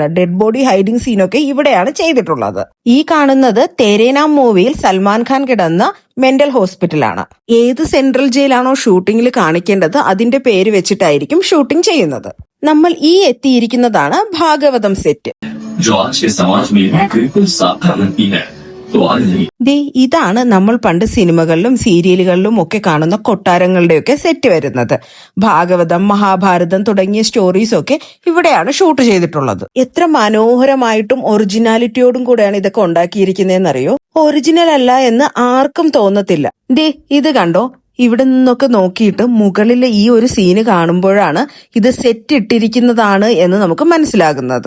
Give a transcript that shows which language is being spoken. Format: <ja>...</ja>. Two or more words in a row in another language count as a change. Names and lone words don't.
<en>dead body hiding</en> <ml>സീനൊക്കെ ഇവിടെയാണ് ചെയ്തിട്ടുള്ളത്. ഈ കാണുന്നത് തേരേ നാം മൂവിയിൽ സൽമാൻ ഖാൻ കിടന്ന</ml> <en>mental hospital.</en> <ml>ഏത് സെൻട്രൽ ജയിലാണോ ഷൂട്ടിങ്ങിൽ കാണിക്കേണ്ടത് അതിന്റെ പേര് വെച്ചിട്ടായിരിക്കും ഷൂട്ടിംഗ് ചെയ്യുന്നത്. നമ്മൾ ഈ എത്തിയിരിക്കുന്നതാണ് ഭാഗവതം സെറ്റ്.</ml> <hi>जो आज के समाज में बिल्कुल साधारण ही है तो आज नहीं</hi> <ml>ദേ ഇതാണ് നമ്മൾ പണ്ട് സിനിമകളിലും സീരിയലുകളിലും ഒക്കെ കാണുന്ന കൊട്ടാരങ്ങളുടെയൊക്കെ സെറ്റ് വരുന്നത്. ഭാഗവതം, മഹാഭാരതം തുടങ്ങിയ സ്റ്റോറീസ് ഒക്കെ ഇവിടെയാണ് ഷൂട്ട് ചെയ്തിട്ടുള്ളത്. എത്ര മനോഹരമായിട്ടും ഒറിജിനാലിറ്റിയോടും കൂടെയാണ് ഇതൊക്കെ ഉണ്ടാക്കിയിരിക്കുന്നതെന്നറിയോ? ഒറിജിനൽ അല്ല എന്ന് ആർക്കും തോന്നത്തില്ല. ദേ ഇത് കണ്ടോ, ഇവിടെ നിന്നൊക്കെ നോക്കിയിട്ട് മുകളിലെ ഈ ഒരു സീന് കാണുമ്പോഴാണ് ഇത് സെറ്റ് ഇട്ടിരിക്കുന്നതാണ് എന്ന് നമുക്ക് മനസ്സിലാകുന്നത്.</ml>